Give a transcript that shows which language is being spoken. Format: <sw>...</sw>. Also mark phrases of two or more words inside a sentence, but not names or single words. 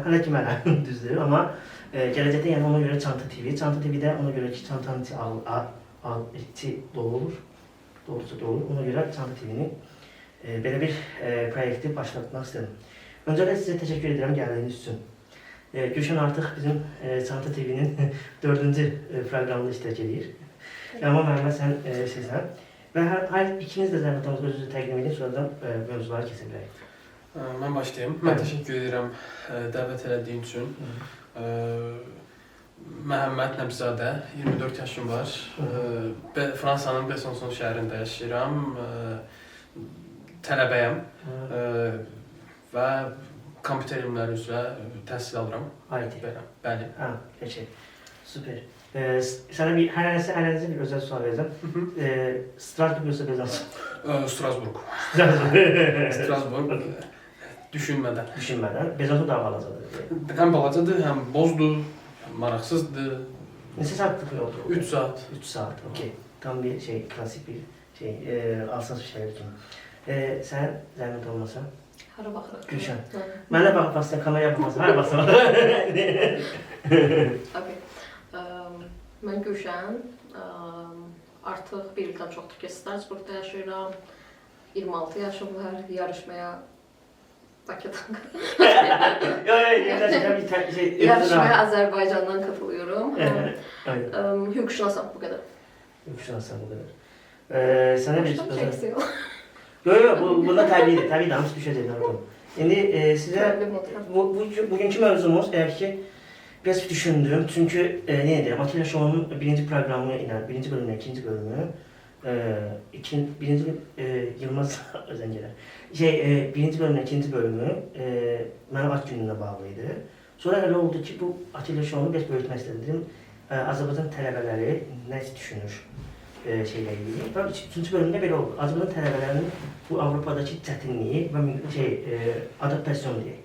<az>Hələ ki, mənə düzdür, amma gələcəkdə yəni ona görə Çanta TV. Çanta TV'də ona görə ki, çantanın içi dolu olur, doğrusu dolu olur. Ona görə Çanta TV'nin belə bir proyekti başlatmaq istedim. Öncələ sizə təşəkkür edirəm gəldiyiniz üçün. Gülşen artık bizim Çanta TV'nin 4. programında iştirak edir. Ama Mehmet sen şeysən. Və hər ikiniz də zəhmət olmasa özünüzü təqdim edin, sonradan mövzuları kəsə bilərik. Mən başlayayım. Mən təşəkkür edirəm dəvət elədiyin üçün. Məhəmməd Nəbzadə, 24 yaşım var. Fransanın Besançon şəhərində yaşayıram. Tələbəyəm və kompüter elmləri üzrə təhsil alıram. IT. Bəli.</az> <tr>Ha, peki. Süper. Sana herhangi bir özel soru vereceğim. Strasbourg yoksa Besançon? Strasbourg. Strasbourg.</tr> <az>Düşünmədən. Besançon daha balacadır. Həm balacadır, həm bozdur, maraqsızdır. Neçə saatlik yoldu? 3 saat. 3 saat, okey. Tam bir klasik bir alsaz bir şeyler kimi. Sen zəhmət olmasa? Hara baxırıq? Gülşen. Mənə baxıb aslında kameraya baxmasın. Hara baxsın? Okay. Mən Gülşen. Artıq bir ildən çoxdur ki, Strasbourgda yaşayıram. 26 yaşım var.</az> <tr>Yarışmaya Bakıdan Yarışmaya Azərbaycandan katılıyorum.</tr> <az>Hüquqşünasam</az> <tr>bu kadar.</tr> <az>Hüquqşünasam</az> <tr>bu kadar. Sana bir özel...</tr> <az>Yok, bunda tabii hamısı düşəcək. İndi sizə bugünkü mövzumuz eğer ki biraz düşündüm. Çünkü ne deyirəm, Atilla Show'un birinci programı ilə, birinci bölümü, ikinci bölümü, birinci Yılmaz Özəngələr. Birinci bölümü, ikinci bölümü mənim ad günümlə bağlıydı. Sonra elə oldu ki, bu Atilla Show'unu biraz böyütmək istədim. Azərbaycan tələbələri nə düşünür şeylə ilgili. Və üçüncü bölümdə belə oldu. Azərbaycan tələbələrinin bu Avrupadakı çətinliyi və adaptasyon deyək.</az>